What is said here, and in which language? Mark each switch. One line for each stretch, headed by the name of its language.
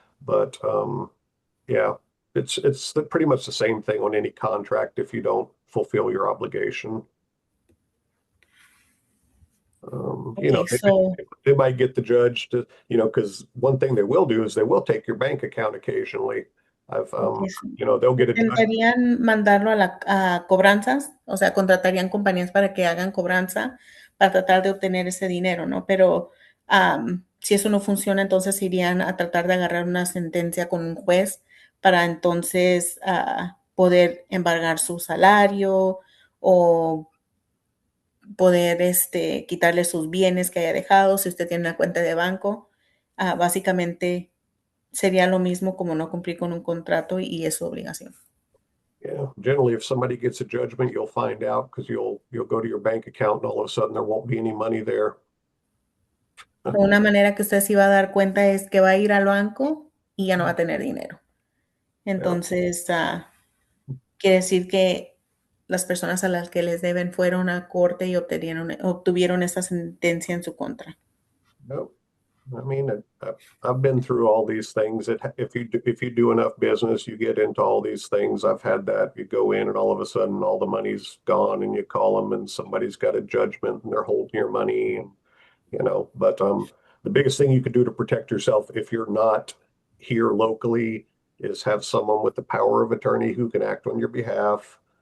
English: But yeah, it's pretty much the same thing on any contract if you don't fulfill your obligation. Okay, so they might get the judge to, because one thing they will do is they will take your bank account occasionally. okay, so They'll get a judge.
Spanish: intentarían mandarlo a cobranzas, o sea, contratarían compañías para que hagan cobranza para tratar de obtener ese dinero, ¿no? Pero si eso no funciona, entonces irían a tratar de agarrar una sentencia con un juez para entonces poder embargar su salario o poder quitarle sus bienes que haya dejado, si usted tiene una cuenta de banco, básicamente sería lo mismo como no cumplir con un contrato y es su obligación.
English: Yeah, generally, if somebody gets a judgment, you'll find out because you'll go to your bank account and all of a sudden there won't be any money there.
Spanish: Una manera que usted se va a dar cuenta es que va a ir al banco y ya no va a tener dinero. Entonces, quiere decir que las personas a las que les deben fueron a corte y obtuvieron esa sentencia en su contra.
English: No, I mean, I've been through all these things. If you do enough business, you get into all these things. I've had that. You go in and all of a sudden all the money's gone, and you call them, and somebody's got a judgment, and they're holding your money, and But the biggest thing you can do to protect yourself if you're not here locally is have someone with the power of attorney who can act on your behalf.